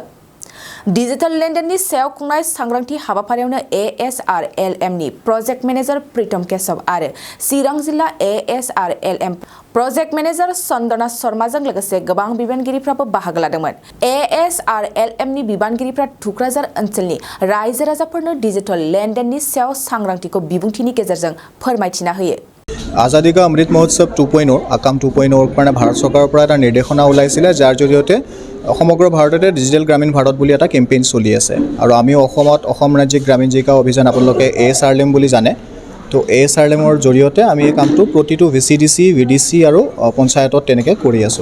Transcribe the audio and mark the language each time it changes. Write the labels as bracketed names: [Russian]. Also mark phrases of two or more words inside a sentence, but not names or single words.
[Bodo] डिजिटल लेनदेननि सायाव खुंनाय सांग्रांथि हाबाफारियावनो ASRLM नि प्रोजेक्ट मैनेजर प्रीतम केशव आरो चिरां जिल्ला ASRLM प्रोजेक्ट मैनेजर चन्दना शर्माजों लोगोसे गोबां बिबानगिरिफ्राबो बाहागो लादोंमोन। ASRLM नि बिबानगिरिफ्रा टुक्राझार ओनसोलनि रायजो राजाफोरनो डिजिटल लेनदेननि सायाव सांग्रांथिखौ बिबुंथिनि गेजेरजों फोरमायथिना होयो। [Assamese] आजादी का अमृत महोत्सव 2.0 আকাম 2.0 কাৰণ ভাৰত सरकाৰৰ এটা নিৰ্দেশনা ওলাইছিলে যাৰ জৰিয়তে সমগ্ৰ ভাৰততে ডিজিটেল গ্ৰামীণ ভাৰত বুলি এটা কেম্পেইন চলি আছে আৰু আমি অসম ৰাজ্যিক গ্ৰামীণ জীৱিকা অভিযান আপোনালোকে ASRLM বুলি জানে তো ASRLMৰ জৰিয়তে আমি এই কামটো প্ৰতিটো VCDC VDC আৰু পঞ্চায়তত তেনেকৈ কৰি আছো।